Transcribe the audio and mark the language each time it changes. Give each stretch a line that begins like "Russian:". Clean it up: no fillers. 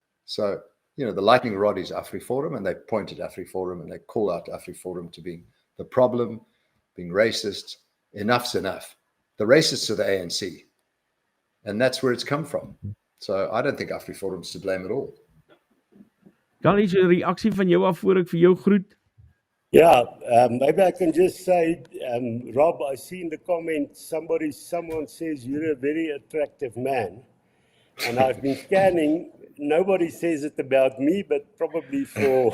English: So, the lightning rod is AfriForum, and they point at AfriForum and they call out AfriForum to being the problem, being racist. Enough's enough. The racists are the ANC. And that's where it's come from. So I don't think AfriForum's to blame at all.
Afrikaans: Callie, is 'n reaksie van jou af voor ek vir jou groet?
English: Yeah, maybe I can just say, Rob, I see in the comments someone says you're a very attractive man. And I've been scanning, nobody says it about me, but probably for...